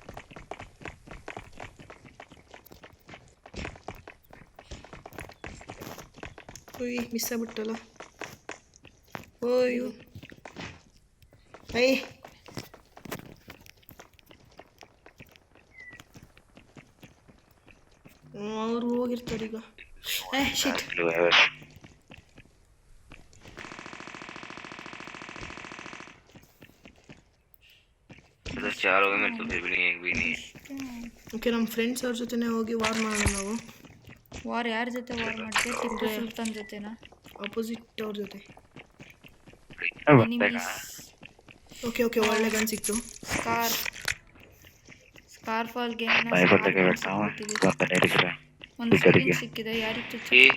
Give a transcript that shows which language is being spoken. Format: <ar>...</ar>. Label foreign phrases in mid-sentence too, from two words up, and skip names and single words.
<kn>ಓಯ್ ಮಿಸ್ ಆಗ್ಬಿಟ್ಟಲ್ಲ. ಓಯ್ಯೋ ಐ ಅವ್ರು ಹೋಗಿರ್ತಾರೆ ಈಗ. ಶಿಟ್</kn> <hi>चार हो गए मेरे तो फिर भी नहीं एक भी नहीं</hi> <kn>ಓಕೆ ನಮ್ಮ ಫ್ರೆಂಡ್ಸ್ ಅವ್ರ ಜೊತೆನೇ ಹೋಗಿ ವಾರ್ ಮಾಡೋಣ ನಾವು. ವಾರ್ ಯಾರ ಜೊತೆ ವಾರ್ ಮಾಡ್ತೀವಿ? ಟಿಪ್ಪು ಸುಲ್ತಾನ್ ಜೊತೆನಾ? ಅಪೋಸಿಟ್ ಅವ್ರ ಜೊತೆ. ಎನಿಮೀಸ್. ಓಕೆ ಒಳ್ಳೆ ಗನ್ ಸಿಕ್ತು. ಸ್ಕಾರ್ಫಾಲ್ ಗೇಮ್ನ ಒಂದು ಸ್ಕಿನ್ ಸಿಕ್ಕಿದೆ. ಯಾರಿಗೆ ಚುಚ್ಚಿ?</kn>